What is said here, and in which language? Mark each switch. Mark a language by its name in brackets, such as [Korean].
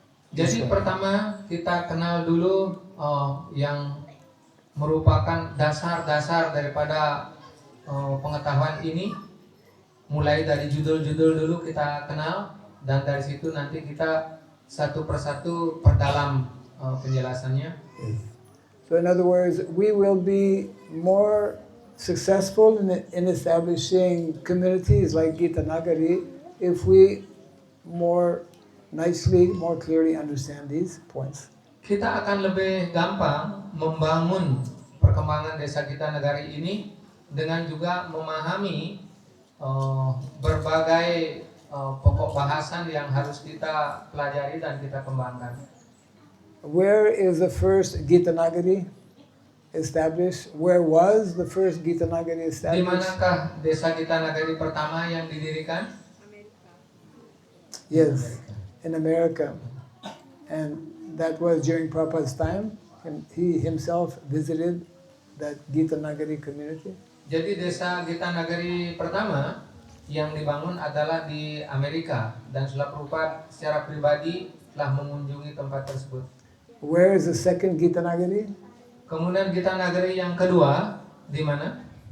[Indonesian] Jadi pertama kita kenal dulu yang merupakan dasar-dasar daripada pengetahuan ini. Mulai dari judul-judul dulu kita kenal, dan dari situ nanti kita satu persatu perdalam penjelasannya. [English] So in other words, we will be more successful in establishing communities like Gita Nagari if we more nicely, more clearly understand these points. [Indonesian] Kita akan lebih gampang membangun perkembangan desa Gita Nagari ini dengan juga memahami berbagai pokok bahasan yang harus kita pelajari dan kita kembangkan. [English] Where is the first Gita Nagari established? Where was the first Gita Nagari [Indonesian] Di [English] established? [Indonesian] manakah desa Gita Nagari pertama yang didirikan? [English] Yes, in America. And that was during Prabhupada's time. And he himself visited that Gita Nagari community. [Indonesian] Jadi desa Gita Nagari pertama yang dibangun adalah di Amerika, dan Srila Prabhupada secara pribadi telah mengunjungi tempat tersebut. [English] Where is the second Gita Nagari? [Indonesian] Kemudian Gita Nagari yang kedua di mana?